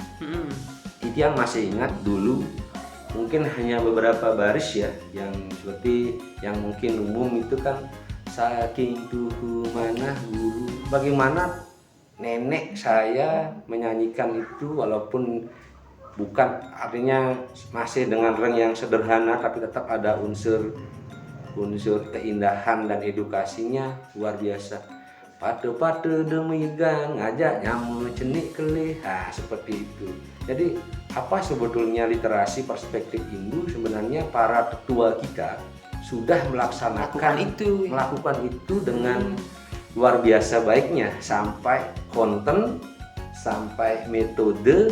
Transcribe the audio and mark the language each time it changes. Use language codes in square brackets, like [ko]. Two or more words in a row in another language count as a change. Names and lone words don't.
[id] Itu yang masih ingat dulu mungkin hanya beberapa baris ya, yang seperti yang mungkin umum itu kan [ban] saking tuhu manah guru. [id] Bagaimana nenek saya menyanyikan itu walaupun bukan artinya masih dengan reng yang sederhana tapi tetap ada unsur keindahan dan edukasinya luar biasa. [ban] Pate-pate demi gang ngajak nyamu cenik kelih, [id] seperti itu. Jadi apa sebetulnya literasi perspektif Hindu? Sebenarnya para tetua kita sudah melakukan itu dengan luar biasa baiknya, sampai konten, sampai metode.